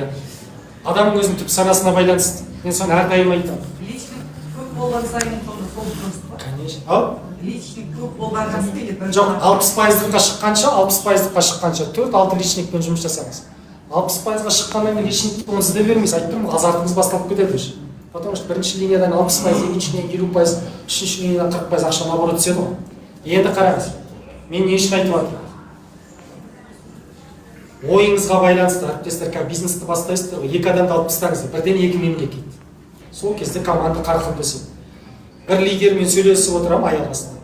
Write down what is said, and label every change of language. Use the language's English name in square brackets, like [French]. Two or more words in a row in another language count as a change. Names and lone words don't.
[Kazakh] Адамның өзінің түп санасына байланысты. Мен соны әрдайым айтамын. Личник көп болған сайын соны ба? [Russian] Конечно. Ал? [Kazakh] Личник көп болған сайын. Жоқ, 60%-ға шыққанша, 60%-ға шыққанша 4-6 личникпен жұмыс жасаңыз. 60%-ға шыққаннан кейін личникті оны іздеп бермейсіз. Айттым, азартыңыз басталып кетеді уже. [Russian] Потому что [Kazakh] бірінші линиядан 60%, екінші линиядан 50%, үшінші линиядан 40% ақша наоборот түседі ғой. Енді қараңыз. Мен не үшін айтып жатырмын? Ойыңызға байланысты, әріптестер, как бизнесті бастайсыздар ғой, 2 адамды алып тастаңыздар, бірден 2 мемлекет. Сол кезде команда қарқынды өседі. Бір лидермен сөйлесіп отырамын аяқ астында.